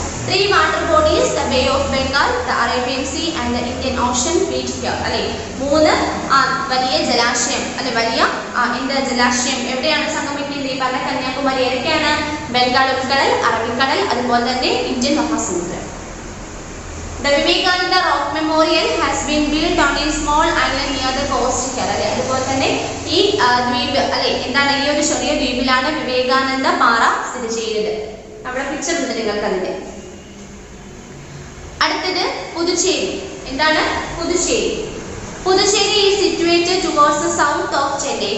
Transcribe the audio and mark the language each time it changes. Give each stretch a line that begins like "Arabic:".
English: 3 water bodies, the Bay of Bengal, the Arabian Sea and the Indian Ocean meet here അല്ലെ.
Malayalam: 3 വലിയ ജലാശയം അല്ലെ, വലിയ ജലാശയം എവിടെയാണ് സംഗമിക്കുന്നത്, ഈ പറഞ്ഞ കന്യാകുമാരി. ഏതൊക്കെയാണ്, ബംഗാൾ ഉൾക്കടൽ, അറബിക്കടൽ, അതുപോലെ തന്നെ Indian Mahasamudram.
English: The Vivekananda Rock Memorial has been built on a small island near the coast here അല്ലെ.
Malayalam: അതുപോലെ തന്നെ ഈ ദ്വീപ് അല്ലെ, എന്താണ് ഈ ഒരു ചെറിയ ദ്വീപിലാണ് വിവേകാനന്ദ പാറ സ്ഥിതി ചെയ്യുന്നത്. അവിടെ പിക്ചർ ഉണ്ട് നിങ്ങൾക്ക് അതിന്റെ. അടുത്തത് പുതുച്ചേരി. എന്താണ് Puducherry?
English: Puducherry is situated towards the south of Chennai.